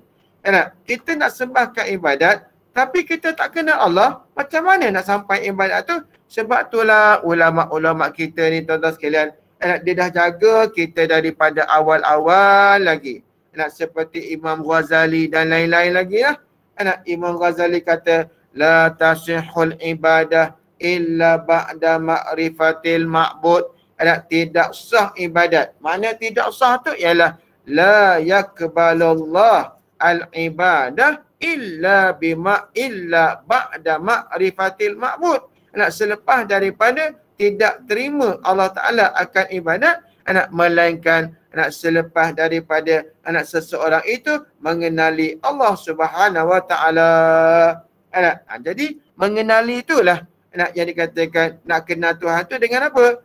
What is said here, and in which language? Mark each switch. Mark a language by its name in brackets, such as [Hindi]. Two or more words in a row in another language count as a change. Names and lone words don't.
[Malay] Kita nak sembahkan ibadat tapi kita tak kenal Allah, macam mana nak sampai ibadat tu? Sebab itulah ulama-ulama kita ni, tuan-tuan sekalian, dia dah jaga kita daripada awal-awal lagi. Seperti Imam Ghazali dan lain-lain lagi lah. Imam Ghazali kata, [Arabic] la tasihul ibadah illa ba'da ma'rifatil ma'bud. [Malay] Tidak sah ibadat. Mana tidak sah tu ialah [Arabic] la yakbalullah al-ibadah illa ba'da ma'rifatil ma'bud. [Malay] Selepas daripada tidak terima Allah Ta'ala akan ibadat, melainkan selepas daripada seseorang itu mengenali Allah [Arabic] Subhanahu Wa Ta'ala. [Malay] Jadi mengenali itulah yang dikatakan nak kenal Tuhan tu dengan apa?